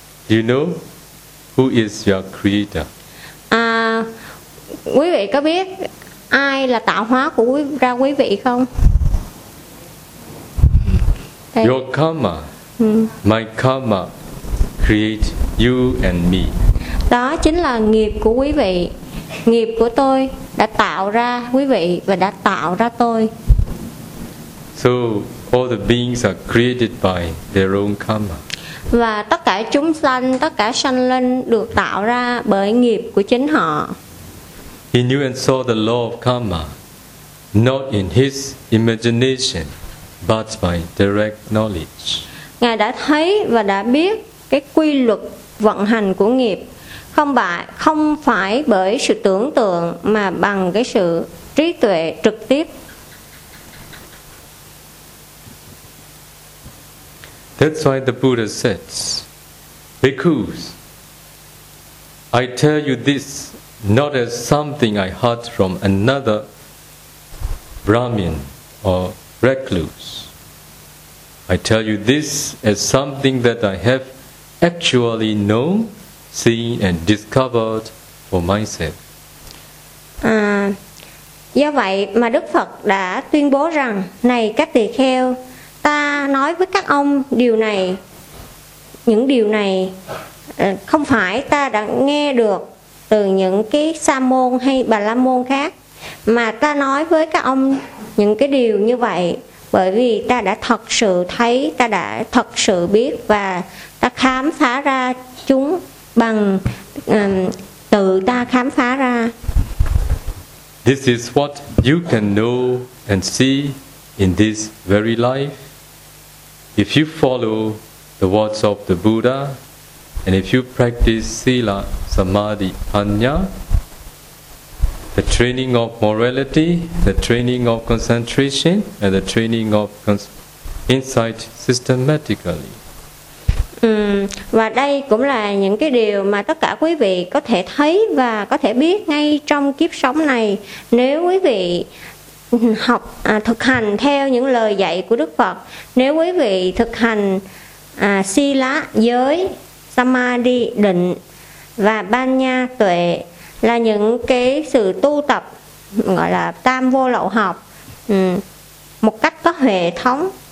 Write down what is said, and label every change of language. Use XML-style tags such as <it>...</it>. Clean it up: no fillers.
<en>You know who is your creator?</en> <vi>Quý vị có biết ai là tạo hóa của quý vị không? Đây.</vi> <en>Your karma. My karma create you and me.</en> <vi>Đó chính là nghiệp của quý vị. Nghiệp của tôi đã tạo ra quý vị và đã tạo ra tôi.</vi> <en>So all the beings are created by their own karma.</en> <vi>Và tất cả chúng sanh, tất cả sanh linh được tạo ra bởi nghiệp của chính họ.</vi> <en>He knew and saw the law of karma not in his imagination but by direct knowledge.</en> <vi>Ngài đã thấy và đã biết cái quy luật vận hành của nghiệp không phải bởi sự tưởng tượng mà bằng cái sự trí tuệ trực tiếp.</vi> <en>That's why the Buddha says, Bhikkhus, I tell you this not as something I heard from another Brahmin or recluse. I tell you this as something that I have actually known, seen and discovered for myself.</en> <vi>Do vậy mà Đức Phật đã tuyên bố rằng, này các tỳ kheo, ta nói với các ông điều này, những điều này không phải ta đã nghe được từ những cái sa môn hay bà la môn khác, mà ta nói với các ông những cái điều như vậy bởi vì ta đã thật sự thấy, ta đã thật sự biết và ta khám phá ra chúng bằng tự ta khám phá ra.</vi> <en>This is what you can know and see in this very life. If you follow the words of the Buddha, and if you practice Sila, Samadhi, Panya, the training of morality, the training of concentration, and the training of insight systematically.</en> <vi>Và đây cũng là những cái điều mà tất cả quý vị có thể thấy và có thể biết ngay trong kiếp sống này nếu quý vị học thực hành theo những lời dạy của Đức Phật, nếu quý vị thực hành sila giới, samadhi định và panya tuệ là những cái sự tu tập gọi là tam vô lậu học một cách có hệ thống.</vi>